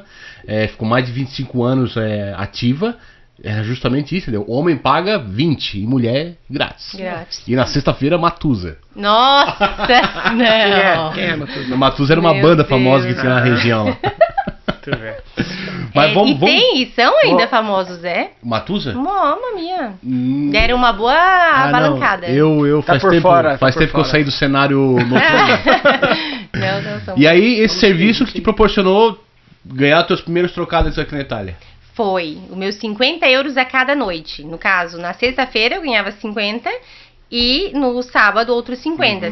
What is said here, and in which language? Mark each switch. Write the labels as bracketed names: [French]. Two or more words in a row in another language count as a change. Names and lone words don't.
[Portuguese] Ficou mais de 25 anos ativa. Era justamente isso, entendeu? Homem paga 20 e mulher grátis. E na sexta-feira, Matusa. Nossa, não. Quem é Matusa? Matusa era uma Meu banda Deus. famosa que tinha na região lá. Tu vê. Mas E são ainda famosos, Matusa? [Italian] Mamma mia. [Portuguese] Deram uma boa abalancada. Eu Tá faz por tempo, fora, faz tá por tempo que eu fora. saí do cenário noturno. Não são. E aí, esse serviço que te proporcionou ganhar teus primeiros trocados aqui na Itália? Foi os meus 50 euros a cada noite. No caso, na sexta-feira eu ganhava 50 e no sábado outros 50.